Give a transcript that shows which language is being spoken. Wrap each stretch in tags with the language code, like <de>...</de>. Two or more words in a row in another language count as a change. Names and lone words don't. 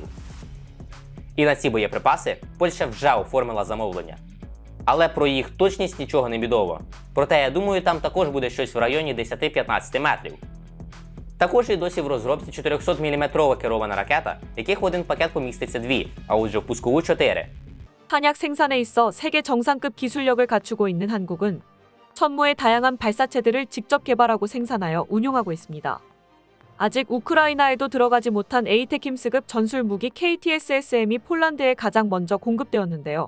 <uk>І на ці боєприпаси Польща вже оформила замовлення. Але про їх точність нічого не відомо. Проте, я думаю, там також буде щось в районі 10-15 метрів. Також і досі в розробці 400-мм керована ракета, яких в один пакет поміститься 2, а отже в пускову 4.</uk> <ko>탄약 생산에 있어 세계 정상급 기술력을 갖추고 있는 한국은 천무의 다양한 발사체들을 직접 개발하고 생산하여 운용하고 있습니다. 아직 우크라이나에도 들어가지 못한 에이테킴스급 전술 무기 KTSSM이 폴란드에 가장 먼저 공급되었는데요.</ko>